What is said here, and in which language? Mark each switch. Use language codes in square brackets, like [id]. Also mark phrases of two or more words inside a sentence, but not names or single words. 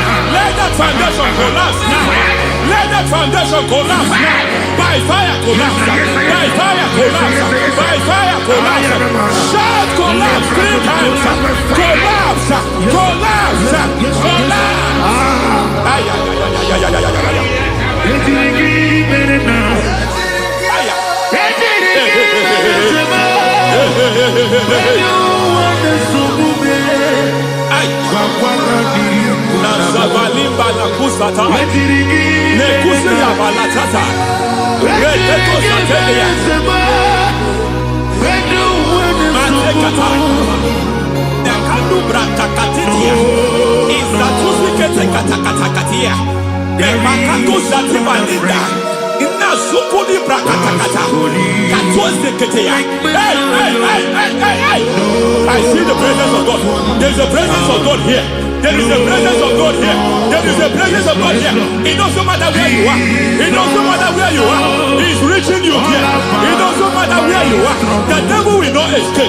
[en] Let that foundation collapse now. that foundation collapse now. By fire collapse. By fire collapse. By fire collapse. Shout collapse 3 times. Collapse. Collapse. Collapse. Ay, Nazavalimba la kusata, nekusi ya balatata, reketo satelia, matekata, nekadu brakakatitia, izatusikete katakatakatia, nekakatu zatibalinda, inazukuli brakatakata, katuazeketea. Hey. I see the presence of God. There's a presence of God here. There is a presence of God here. There is a presence of God here. It doesn't matter where you are. It doesn't matter where you are. He's reaching you here. It doesn't matter where you are. The devil will not escape.